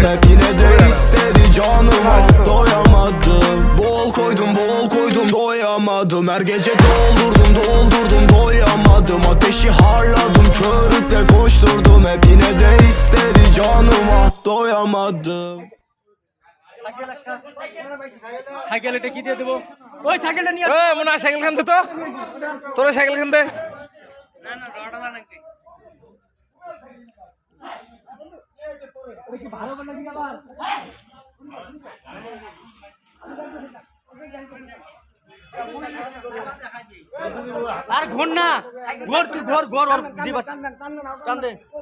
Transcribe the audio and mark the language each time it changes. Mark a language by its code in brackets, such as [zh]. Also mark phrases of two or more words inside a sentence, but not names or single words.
[tr] Hep yine de istedi canıma, doyamadım. Bol koydum doyamadım. Her gece doldurdum doyamadım. Ateşi harladım, körükle koşturdum. Hep yine de istedi canıma, doyamadım. [bn] সাইকেলটা কি দিয়ে দেবো? ওই সাইকেলটা নিয়ে মনে হয় সাইকেল খান দে তো, তোরা সাইকেল খান দে। আর ঘর না, ঘর তুই ঘর ঘর আর দিবা টান দে।